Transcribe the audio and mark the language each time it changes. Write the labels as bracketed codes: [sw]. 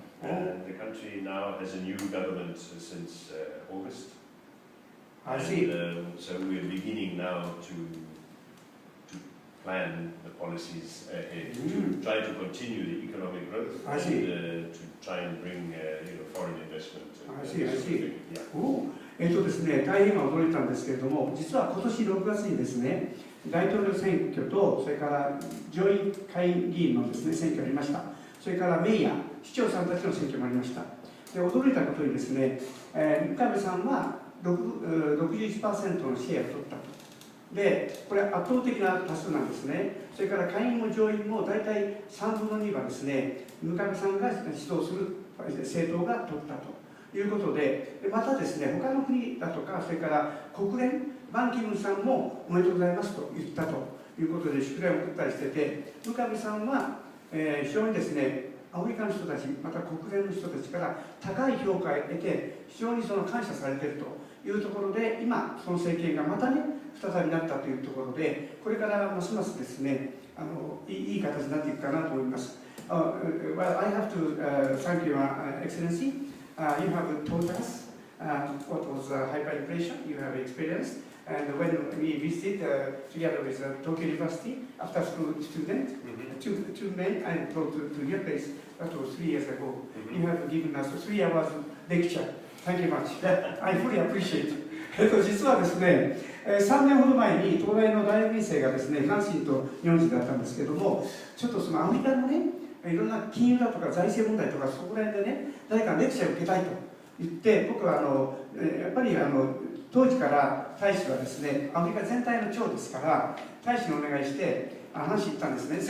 [en] And the country now has a new government since August. I see. So we're beginning now to plan the policies ahead, to try to continue the economic growth, and to try and bring foreign investment. I see. Yeah. [ja] ですね、大変驚いたんですけれども、実は今年6月にですね、大統領選挙と、それから上院下院議員のですね、選挙がありました。それからメイヤー、市長さんたちの選挙もありました。で、驚いたことにですね、ムガベさんは61% のシェアを取ったと。で、これ圧倒的な多数なんですね。それから下院も上院も大体3分の2はですね、ムガベさんが指導する政党が取ったと。いうことで、またですね、他の国だとか、それから国連、バンキムンさんもおめでとうございますと言ったということで、祝電を送ったりしてて、ムガベさんは、非常にですね、アフリカの人たち、また国連の人たちから高い評価を得て、非常に感謝されているというところで、今、その政権がまたね、再びなったというところで、これからますますですね、いい形になっていくかなと思います。 [en] Well, I have to thank Your Excellency. You have told us what was hyperinflation you have experienced, and when we visited together with Tokyo University, after school student, two men, I brought to your place, that was 3 years ago. You have given us 3 hours lecture. Thank you much. I fully appreciate. [ja] 実はですね、3年ほど前に東大の大学院生がですね、フランシンと日本人だったんですけども、ちょっとそのアフリカのね、いろんな金融だとか財政問題とかそこら辺でね、誰かレクチャーを受けたいと言って、僕はやっぱり当時から大使はですね、アフリカ全体の長ですから、大使にお願いして話に行ったんですね。